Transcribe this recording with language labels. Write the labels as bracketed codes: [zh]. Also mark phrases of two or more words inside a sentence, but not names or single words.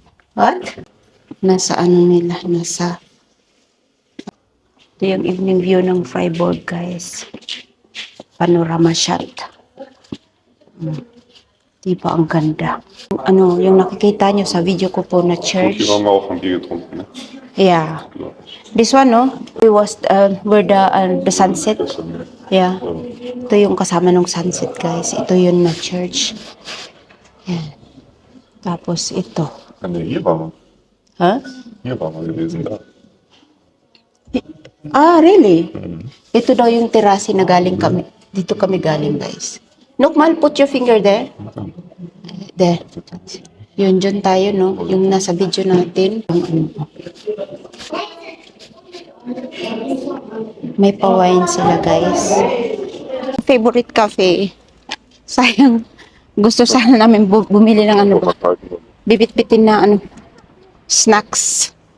[en] What? [tl] Nasa ano nila, nasa... Ito yung [en] evening view [tl] ng Freiburg, guys. [en] Panorama shot. [tl] Diba ang ganda? Ano, yung nakikita nyo sa video ko po na church. [de] Hier waren wir auch am Bier getrunken, ne? [en] Yeah. This one, no? We was, where the sunset. Yeah. [tl] Ito yung kasama ng sunset, guys. Ito yun na church. Yan. Tapos ito. [de] Ne, hier waren wir. Huh? Hier waren wir gewesen, da. [en] Ah, really? [tl] Ito daw yung terrace na galing kami. Dito kami galing, guys. Nukmal, [en] put your finger there. There. [tl] Yun, dyan tayo, no? Yung nasa video natin. May pa-wine sila, guys. [en] Favorite cafe. Sayang. [tl] Gusto sana namin bumili ng ano ba? Bibit-bitin na ano, snacks.